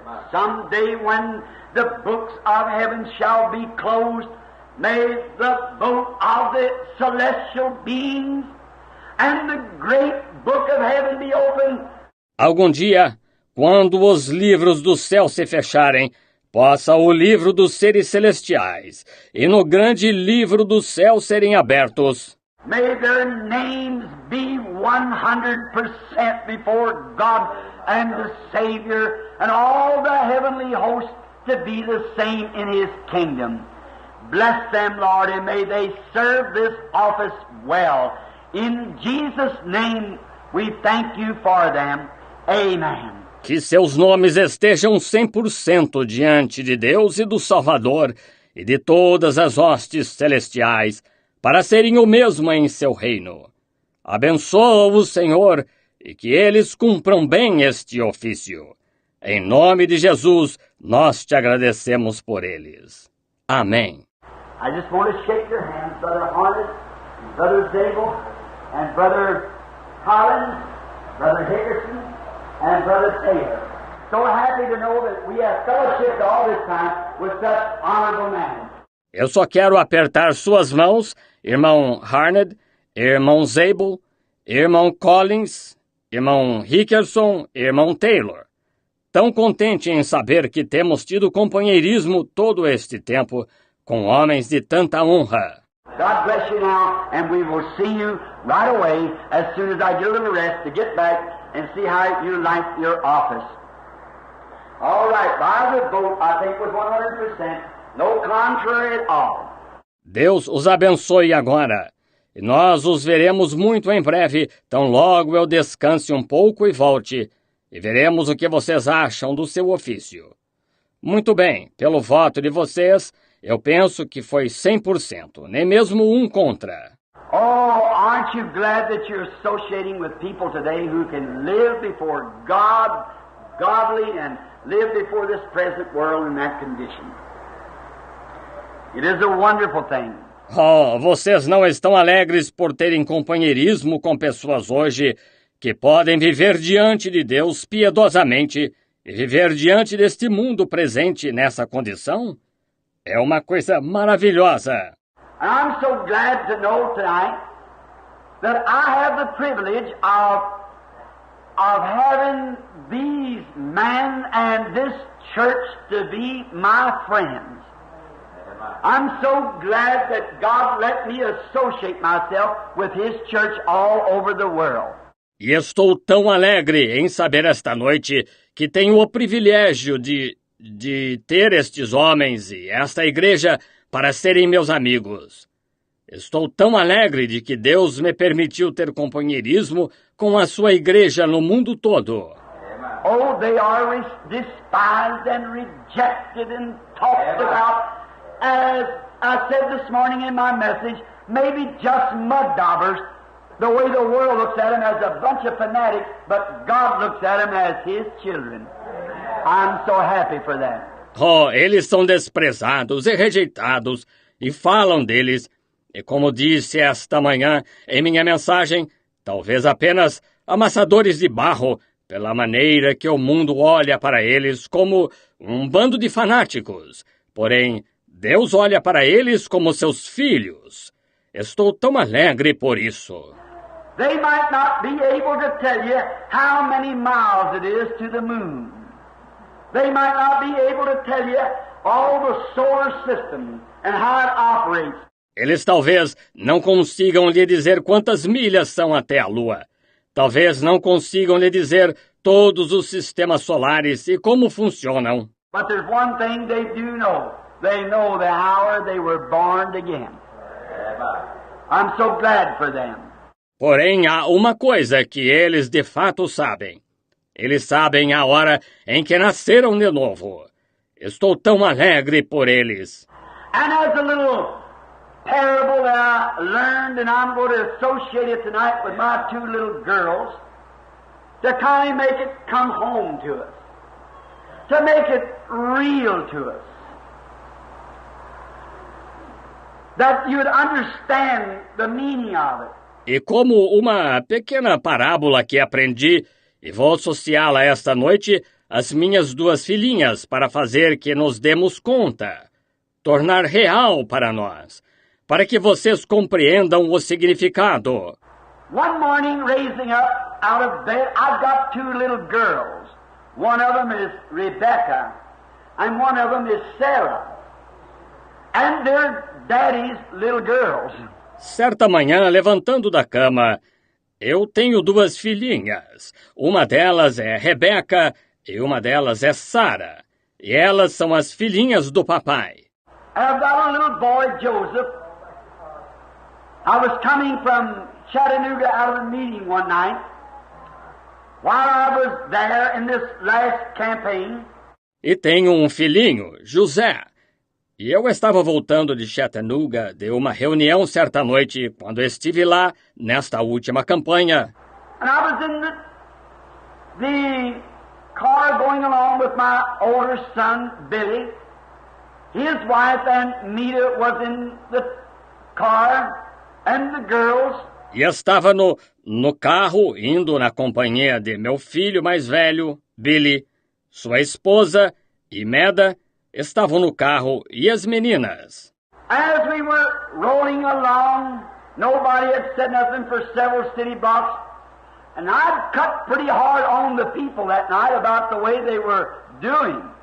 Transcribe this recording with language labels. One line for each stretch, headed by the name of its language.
English: Someday when the books of heaven shall be closed, may the vote of the celestial beings and the great book of heaven be opened.
Portuguese: Algum dia, quando os livros do céu se fecharem, possa o livro dos seres celestiais e no grande livro do céu serem abertos.
English: May their names be 100% before God and the Savior and all the heavenly hosts to be the same in His kingdom. Bless them, Lord, and may they serve this office well. In Jesus' name we thank you for them. Amen.
Portuguese: Que seus nomes estejam 100% diante de Deus e do Salvador e de todas as hostes celestiais, para serem o mesmo em seu reino. Abençoa-os, Senhor, e que eles cumpram bem este ofício. Em nome de Jesus, nós te agradecemos por eles. Amém.
English: I just want to shake your hands, Brother Harnett, Brother Zabel, and Brother Collins, Brother Hickerson, and Brother Taylor. So happy to know that we have fellowshiped all this time with such honorable men.
Portuguese: Eu só quero apertar suas mãos, irmão Harned, irmão Zabel, irmão Collins, irmão Rickerson, irmão Taylor. Tão contente em saber que temos tido companheirismo todo este tempo com homens de tanta honra.
English: God bless you now, and we will see you right away as soon as I get a little rest to get back and see how you like your office. All right, by the vote, I think was 100%, no contrary at all.
Portuguese: Deus os abençoe agora. E nós os veremos muito em breve, tão logo eu descanse um pouco e volte, e veremos o que vocês acham do seu ofício. Muito bem, pelo voto de vocês, eu penso que foi 100%, nem mesmo um contra.
English: Oh, aren't you glad that you're associating with people today who can live before God, godly, and live before this present world in that condition? It is a wonderful thing.
Portuguese: Oh, vocês não estão alegres por terem companheirismo com pessoas hoje que podem viver diante de Deus piedosamente e viver diante deste mundo presente nessa condição? É uma coisa maravilhosa.
English: And I'm so glad to know tonight that I have the privilege of having these men and this church to be my friends. I'm so glad that God let me associate myself with His church all over the world.
Portuguese: E estou tão alegre em saber esta noite que tenho o privilégio de ter estes homens e esta igreja para serem meus amigos. Estou tão alegre de que Deus me permitiu ter companheirismo com a sua igreja no mundo todo.
English: Oh, they are despised and rejected and talked about, as I said this morning in my message, maybe just mud daubers, the way the world looks at them as a bunch of fanatics, but God looks at them as His children. I'm so happy for that.
Portuguese: Oh, eles são desprezados e rejeitados, e falam deles, e como disse esta manhã em minha mensagem, talvez apenas amassadores de barro, pela maneira que o mundo olha para eles como um bando de fanáticos. Porém, Deus olha para eles como seus filhos. Estou tão alegre por isso.
English: They might not be able to tell you how many miles it is to the moon. They might not be able to tell you all the solar system and how it operates.
Portuguese: Eles talvez não consigam lhe dizer quantas milhas são até a Lua. Talvez não consigam lhe dizer todos os sistemas solares e como funcionam.
English: But there's one thing they do know. They know the hour they were born again. I'm so glad for them.
Portuguese: Porém, há uma coisa que eles de fato sabem. Eles sabem a hora em que nasceram de novo. Estou tão alegre por eles.
English: And as a little parable that I learned, and I'm going to associate it tonight with my two little girls, to kind of make it come home to us, to make it real to us, that you would understand the meaning of it.
Portuguese: E como uma pequena parábola que aprendi, e vou associá-la esta noite às minhas duas filhinhas para fazer que nos demos conta, tornar real para nós, para que vocês compreendam o significado.
English: One morning, raising up out of bed, I've got two little girls. One of them is Rebecca, and one of them is Sarah. And they're Daddy's little girls.
Portuguese: Certa manhã, levantando da cama, eu tenho duas filhinhas. Uma delas é Rebeca e uma delas é Sara. E elas são as filhinhas do papai.
English: I've got a little boy, Joseph. I was coming from Chattanooga out of a meeting one night. While I was there in this last campaign.
Portuguese: E tenho um filhinho, José. E eu estava voltando de Chattanooga de uma reunião certa noite, quando estive lá, nesta última campanha.
English: And I was in the car going along with my older son, Billy. His wife and Mita was in the car, and the girls.
Portuguese: E estava no carro, indo na companhia de meu filho mais velho, Billy, sua esposa e Meda estavam no carro e as meninas.
English: As we were rolling along, nobody had said nothing for several city blocks, and I'd cut pretty hard on the people that night about the way they were doing.